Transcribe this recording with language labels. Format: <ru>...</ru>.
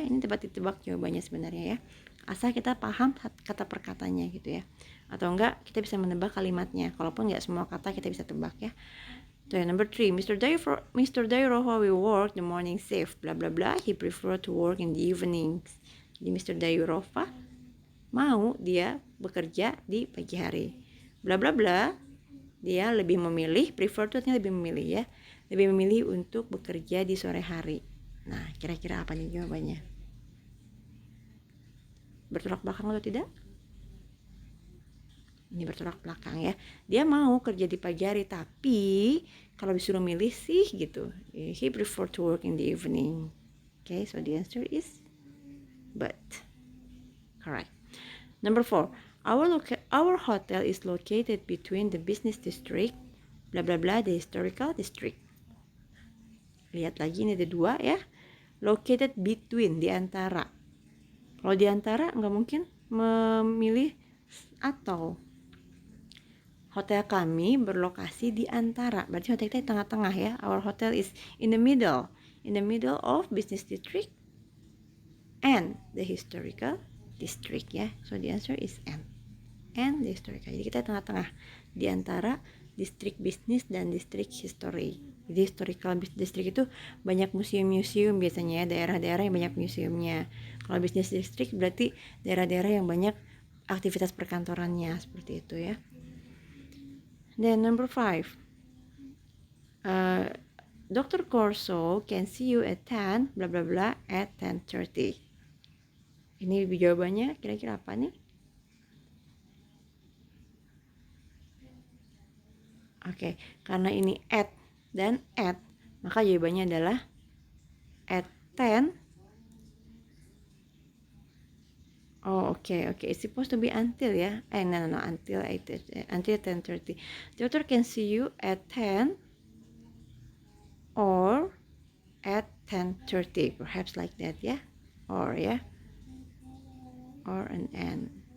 <id>Ini dapat ditebak jawabannya sebenarnya ya. Asal kita paham kata perkatanya gitu ya. Atau enggak kita bisa menebak kalimatnya. Kalaupun enggak semua kata kita bisa tebak ya.</id> <en>So, number 3, Mr. Dayurofa will work the morning shift, blah blah blah. He prefer to work in the evenings.</en> <id>Jadi Mr. Dayurofa mau dia bekerja di pagi hari. Bla bla bla. Dia lebih memilih, prefer itu artinya lebih memilih ya. Lebih memilih untuk bekerja di sore hari. Nah, kira-kira apa nih jawabannya? Bertolak belakang atau tidak? Ini bertolak belakang ya. Dia mau kerja di pagi hari, tapi kalau disuruh milih sih gitu,</id> <en>he prefer to work in the evening. Okay, so the answer is but. Correct. Number 4, our hotel is located between the business district, bla bla bla, the historical district.</en> <id>Lihat lagi, ini ada 2 ya.</id> <en>Located between,</en> <id>di antara. Kalau di antara nggak mungkin memilih atau. Hotel kami berlokasi di antara, berarti hotel kita di tengah-tengah ya.</id> <en>Our hotel is in the middle of business district and the historical district ya. So the answer is N. And the historical.</en> <id>Jadi kita tengah-tengah di antara distrik bisnis dan distrik history. Jadi historical district itu banyak museum-museum biasanya ya, daerah-daerah yang banyak museumnya. Kalau bisnis district berarti daerah-daerah yang banyak aktivitas perkantorannya, seperti itu ya.</id> <en>Then number 5, Dr. Corso can see you at 10 bla bla bla at 10:30.</en> <id>Ini jawabannya kira-kira apa nih? Oke, karena ini at dan at, maka jawabannya adalah at 10.</id> <en>Oh, okay. It's supposed to be until ya. No, until 10:30. The doctor can see you at 10 or at 10:30, perhaps like that ya. Or ya. Or an and.</en>